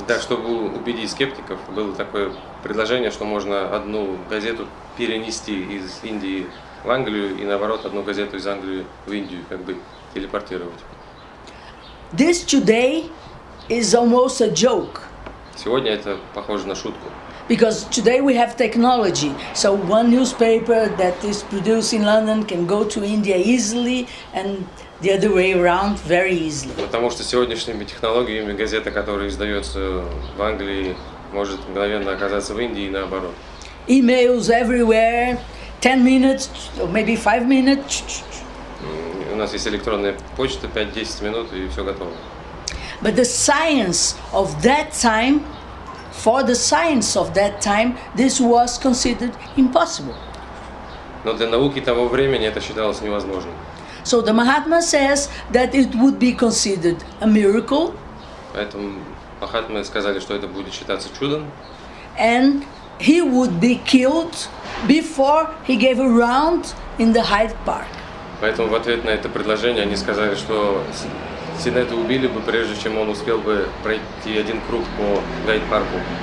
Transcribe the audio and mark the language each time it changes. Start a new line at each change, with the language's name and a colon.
Russian: Да, чтобы убедить скептиков, было такое предложение, что можно одну газету перенести из Индии в Англию и наоборот одну газету из Англии в Индию, как бы телепортировать.
English: This today is almost a joke.
Russian: Сегодня это похоже на шутку.
English: Because today we have technology, so one newspaper that is produced in London can go to India easily, and the other way around very easily.
Russian: Потому что сегодняшними технологиями газета, которая издается в Англии, может мгновенно оказаться в Индии и наоборот.
English: Emails everywhere, 10 minutes or maybe 5 minutes.
Russian: У нас есть электронная почта, 5-10 минут и все готово.
English: But the science of that time, for the science of that time, this was considered impossible.
Russian: Но для науки того времени это считалось невозможным.
English: So the Mahatma says that it would be considered a miracle.
Russian: Поэтому Махатмы сказали, что это будет считаться чудом.
English: And he would be killed before he gave a round in the Hyde Park.
Russian: Поэтому в ответ на это предложение они сказали, что Синета убили бы, прежде чем он успел бы пройти один круг по Гайд-парку.